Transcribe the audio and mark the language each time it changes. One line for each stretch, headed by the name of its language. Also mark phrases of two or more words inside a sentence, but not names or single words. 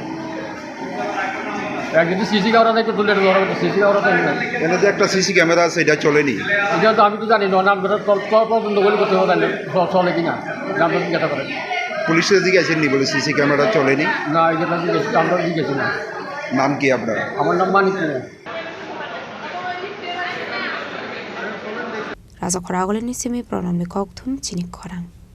Bangla: কিন্তু
English: CC camera
Bangla: থেকে তুলে ধরা হতো,
English: CC camera
Bangla: তো নাই। এখানে যে একটা
English: CC camera
Bangla: আছে এটা চলেনি? এটা তো আমি তো জানি না, আমরা তদন্ত করে করতে হবে চলে কিনা আমরা জিজ্ঞাসা করেন। পুলিশের জিজ্ঞাসেন নি বলে
English: CC camera
Bangla: চলেনি? না এটা জিজ্ঞেস আমরা জিজ্ঞেস না। নাম কি আপনার? আমার নাম মানিক।
Kok Borok: Raza khora agole ni simi pronome kokthum chinik khorang